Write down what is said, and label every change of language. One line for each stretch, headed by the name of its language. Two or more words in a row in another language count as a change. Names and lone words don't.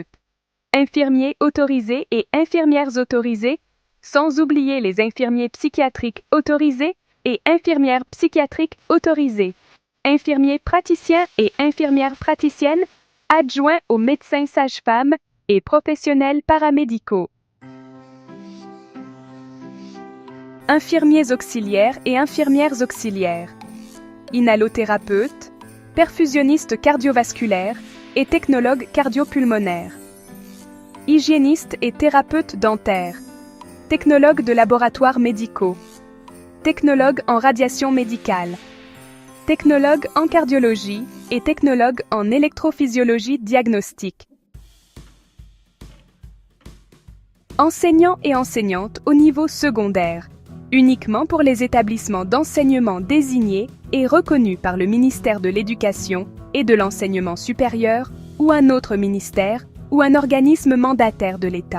French: Infirmiers autorisés et infirmières autorisées, sans oublier les infirmiers psychiatriques autorisés et infirmières psychiatriques autorisées. Infirmiers praticiens et infirmières praticiennes, adjoints aux médecins sages-femmes et professionnels paramédicaux. Infirmiers auxiliaires et infirmières auxiliaires. Inhalothérapeutes, perfusionnistes cardiovasculaires et technologues cardiopulmonaires. Hygiénistes et thérapeutes dentaires. Technologues de laboratoires médicaux. Technologues en radiation médicale. Technologues en cardiologie et technologues en électrophysiologie diagnostique. Enseignants et enseignantes au niveau secondaire, uniquement pour les établissements d'enseignement désignés et reconnus par le ministère de l'Éducation et de l'Enseignement supérieur ou un autre ministère ou un organisme mandataire de l'État.